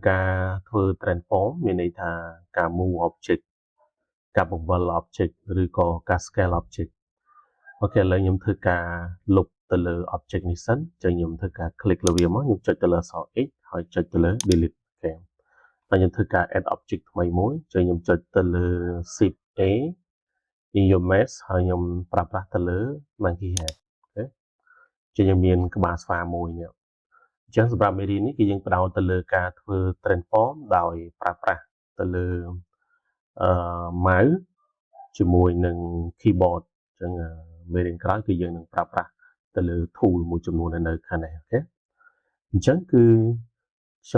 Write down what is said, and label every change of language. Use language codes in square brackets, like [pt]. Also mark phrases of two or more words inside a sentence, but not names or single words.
[km] ការធ្វើ transform មានន័យថាការ [en] move object [km] ការបង្វិល object ឬក៏ការ [en] scale object [km] អូខេឥឡូវខ្ញុំធ្វើការលុប ទៅលើ object នេះសិនចឹងខ្ញុំធ្វើការ click លើវាមកខ្ញុំចុចទៅលើអក្សរ X ហើយចុចទៅលើ delete អូខេហើយខ្ញុំធ្វើការ add object ថ្មីមួយចឹងខ្ញុំចុចទៅលើ shift A [en] in your mesh [km] ហើយខ្ញុំប្រើប្រាស់ទៅលើ [en] monkey head [km] អូខេចឹងយើងមានក្បាលស្វាមួយនេះអញ្ចឹងសម្រាប់មេរៀននេះគឺយើងផ្ដោតទៅលើការធ្វើ transform ដោយប្រើប្រាស់ទៅលើ mouse ជាមួយនឹង keyboard អញ្ចឹងមេរៀនក្រោយគឺយើងនឹងប្រើប្រាស់ទៅលើ tool មួយចំនួននៅខាងនេះអូខេអញ្ចឹងគឺខ្ញុំ